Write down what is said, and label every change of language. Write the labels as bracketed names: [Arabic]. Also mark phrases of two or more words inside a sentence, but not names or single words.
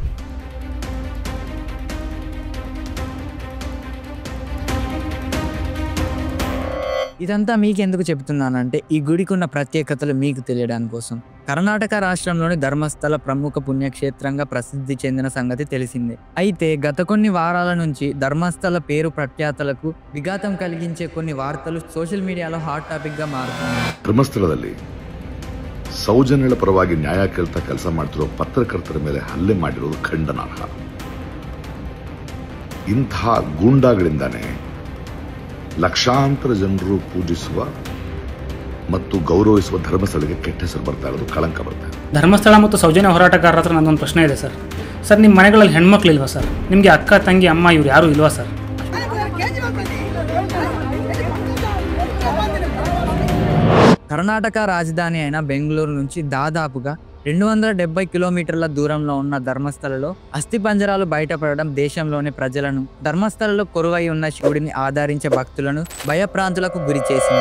[Telugu] ఇదంతా మీకెందుకు చెబుతున్నానంటే, ఈ గుడికున్న ప్రత్యేకతలు మీకు తెలియడానికి కోసం. కర్ణాటక రాష్ట్రంలోని ధర్మస్థల ప్రముఖ పుణ్యక్షేత్రంగా ప్రసిద్ధి చెందిన సంగతి తెలిసిందే. అయితే గత కొన్ని వారాల నుంచి ధర్మస్థల పేరు ప్రఖ్యాతలకు విఘాతం కలిగించే కొన్ని వార్తలు సోషల్ మీడియాలో [English] hot topic [Telugu] గా మారుతున్నాయి. [Kannada] ಧರ್ಮಸ್ಥಳದಲ್ಲಿ ಸೌಜನ್ಯಗಳ ಪರವಾಗಿ ನ್ಯಾಯ ಕೇಳ್ತಾ ಕೆಲಸ ಮಾಡ್ತಿರೋ ಪತ್ರಕರ್ತರ ಮೇಲೆ ಹಲ್ಲೆ ಮಾಡಿರೋದು ಖಂಡನಾರ್ಹ. ಇಂಥ ಗೂಂಡಾಗಳಿಂದಾನೇ ಲಕ್ಷಾಂತರ ಜನರು ಪೂಜಿಸುವ ಮತ್ತು ಗೌರವಿಸುವ ಧರ್ಮಸ್ಥಳಕ್ಕೆ ಕೆಟ್ಟ ಹೆಸರು ಬರ್ತಾ ಇರೋದು, ಕಳಂಕ ಬರ್ತಾ ಇದೆ. ಧರ್ಮಸ್ಥಳ ಮತ್ತು ಸೌಜನ್ಯ ಹೋರಾಟಗಾರರ ಹತ್ರ ನಂದೊಂದು ಪ್ರಶ್ನೆ ಇದೆ ಸರ್. ನಿಮ್ಮ ಮನೆಗಳಲ್ಲಿ ಹೆಣ್ಮಕ್ಳು ಇಲ್ವಾ ಸರ್? ನಿಮಗೆ ಅಕ್ಕ, ತಂಗಿ, ಅಮ್ಮ ಇವ್ರು ಯಾರು ಇಲ್ವಾ ಸರ್? [Telugu] కర్ణాటక రాజధాని అయిన బెంగళూరు నుంచి దాదాపుగా 270 కిలోమీటర్ల దూరంలో ఉన్న ధర్మస్థలలో అస్థిపంజరాలు బయటపడడం దేశంలోని ప్రజలను, ధర్మస్థలలో కొలువై ఉన్న శివుడిని ఆదరించే భక్తులను భయప్రాంతులకు గురి చేసింది.